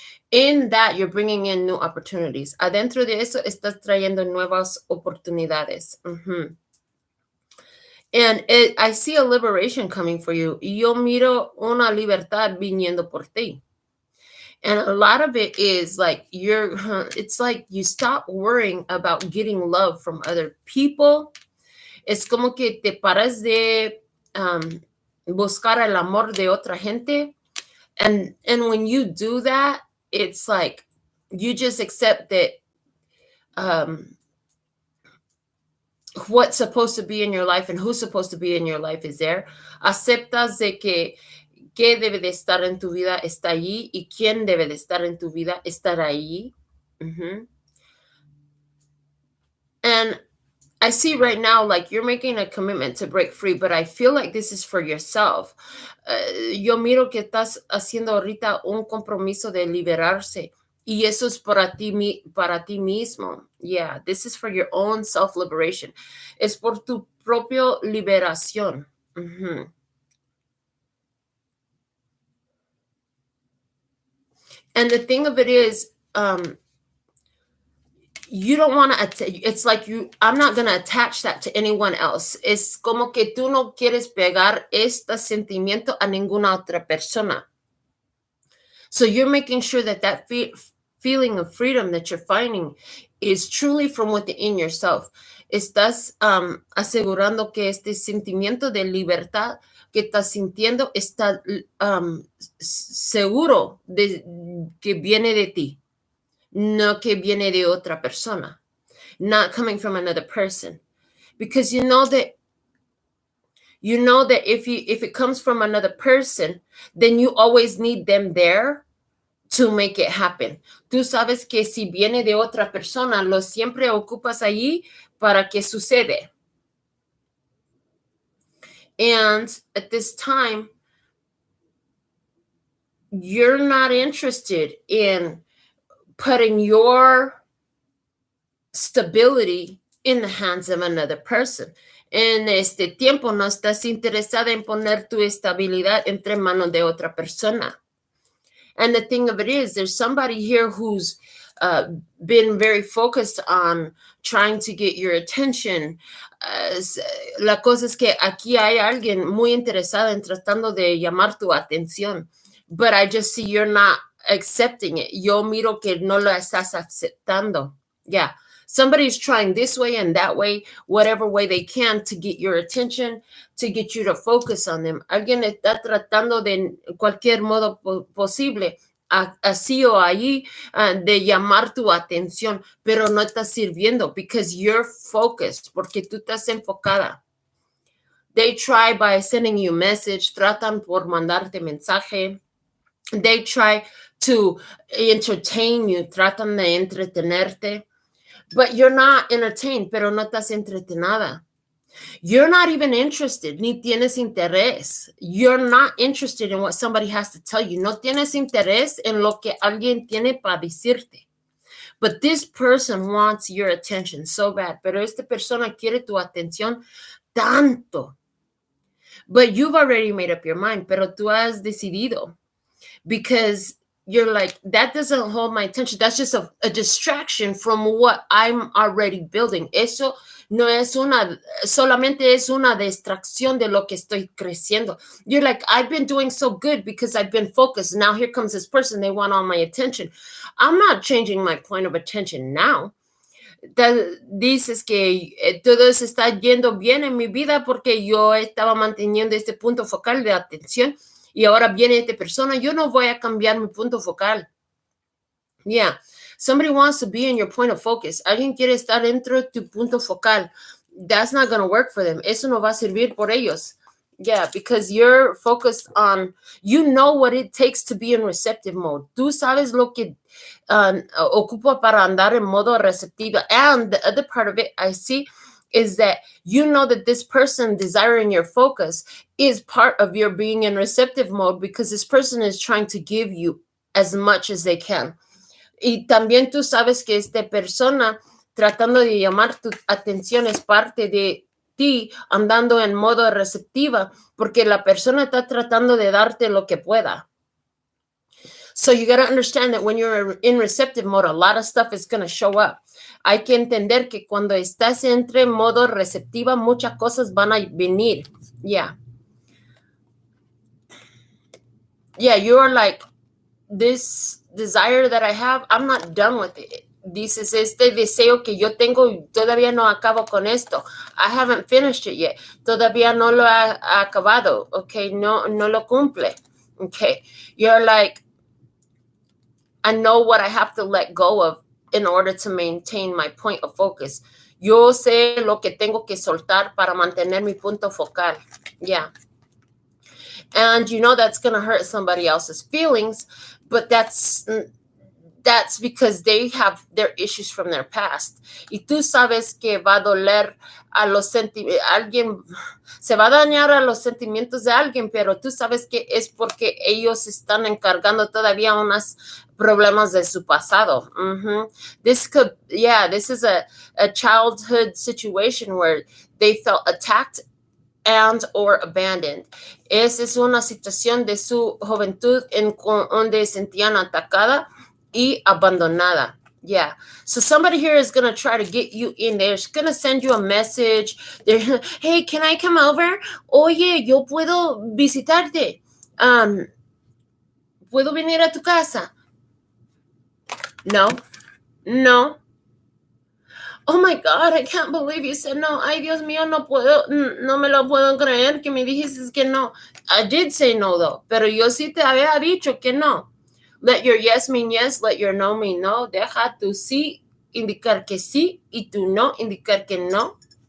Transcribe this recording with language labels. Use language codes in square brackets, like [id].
[en] In that, you're bringing in new opportunities. [es] Adentro de eso, estás trayendo nuevas oportunidades. [en] And I see a liberation coming for you. [es] Yo miro una libertad viniendo por ti. [en] And a lot of it is like it's like you stop worrying about getting love from other people. [es] Es como que te paras de buscar el amor de otra gente. [en] And when you do that, it's like you just accept that what's supposed to be in your life and who's supposed to be in your life is there. [es] Aceptas de que debe de estar en tu vida está allí y quién debe de estar en tu vida estará allí. [en] And I see right now, like you're making a commitment to break free, but I feel like this is for yourself. [es] Yo miro que estás haciendo ahorita un compromiso de liberarse. Y eso es para ti mismo. [en] Yeah, this is for your own self-liberation. [es] Es por tu propia liberación. [en] And the thing of it is, you don't want to, it's like I'm not going to attach that to anyone else. [es] Es como que tú no quieres pegar este sentimiento a ninguna otra persona. [en] So you're making sure that feeling of freedom that you're finding is truly from within yourself. [es] Estás asegurando que este sentimiento de libertad que estás sintiendo está seguro de que viene de ti. No que viene de otra persona, [en] not coming from another person, because you know that if it comes from another person, then you always need them there to make it happen. [es] Tú sabes que si viene de otra persona, lo siempre ocupas allí para que sucede. [en] And at this time, you're not interested in putting your stability in the hands of another person. [es] En este tiempo no estás interesada en poner tu estabilidad entre manos de otra persona. [en] And the thing of it is, there's somebody here who's been very focused on trying to get your attention. [es] La cosa es que aquí hay alguien muy interesado en tratando de llamar tu atención. [en] But I just see you're not accepting it. [es] Yo miro que no lo estás aceptando. [en] Yeah. Somebody's trying this way and that way, whatever way they can to get your attention, to get you to focus on them. [es] Alguien está tratando de cualquier modo posible, así o allí, de llamar tu atención, pero no está sirviendo [en] because you're focused, [es] porque tú estás enfocada. [en] They try by sending you message, [es] tratan por mandarte mensaje. [en] They try to entertain you, [es] tratan de entretenerte, [en] but you're not entertained, [es] pero no estás entretenada. [en] You're not even interested, [es] ni tienes interés. [en] You're not interested in what somebody has to tell you. [es] No tienes interés en lo que alguien tiene para decirte. [en] But this person wants your attention so bad. [es] Pero esta persona quiere tu atención tanto. [en] But you've already made up your mind, [es] pero tú has decidido. [en] Because you're like, that doesn't hold my attention. That's just a distraction from what I'm already building. [es] Eso no es solamente es una distracción de lo que estoy creciendo. [en] You're like, I've been doing so good because I've been focused. Now here comes this person. They want all my attention. I'm not changing my point of attention now. [es] Dices que todo se está yendo bien en mi vida porque yo estaba manteniendo este punto focal de atención. Y ahora viene esta persona, yo no voy a cambiar mi punto focal. [en] Yeah, somebody wants to be in your point of focus. [es] Alguien quiere estar dentro de tu punto focal. [en] That's not going to work for them. [es] Eso no va a servir por ellos. [en] Yeah, because you're focused on, you know what it takes to be in receptive mode. [es] Tú sabes lo que ocupa para andar en modo receptiva. [en] And the other part of it I see is that you know that this person desiring your focus is part of your being in receptive mode because this person is trying to give you as much as they can. [es] Y también tú sabes que esta persona tratando de llamar tu atención es parte de ti andando en modo receptiva porque la persona está tratando de darte lo que pueda. [en] So you got to understand that when you're in receptive mode, a lot of stuff is going to show up. [es] Hay que entender que cuando estás entre modo receptiva, muchas cosas van a venir. [en] Yeah. Yeah, you're like, this desire that I have, I'm not done with it. [es] Dices, este deseo que yo tengo, todavía no acabo con esto. [en] I haven't finished it yet. [es] Todavía no lo ha acabado. Okay, no lo cumple. [en] Okay, you're like, I know what I have to let go of in order to maintain my point of focus. [es] Yo sé lo que tengo que soltar para mantener mi punto focal. [en] Yeah. And you know that's going to hurt somebody else's feelings, but that's because they have their issues from their past. [es] Y tú sabes que va a doler a los sentimientos, alguien se va a dañar a los sentimientos de alguien, pero tú sabes que es porque ellos están encargando todavía unos problemas de su pasado. [en] This is a childhood situation where they felt attacked and or abandoned. [es] Esa es una situación de su juventud en donde sentían atacada y abandonada. [en] Yeah. So somebody here is going to try to get you in there. It's going to send you a message. Hey, can I come over? [es] Oye, yo puedo visitarte. ¿Puedo venir a tu casa? No. [en] Oh my God, I can't believe you said no. [es] Ay, Dios mío, no me lo puedo creer que me dijiste que no. [en] I did say no, though. [es] Pero yo sí te había dicho que no. [en] Let your yes mean yes, let your no mean no. [es] Deja tu sí indicar que sí y tu no indicar que no.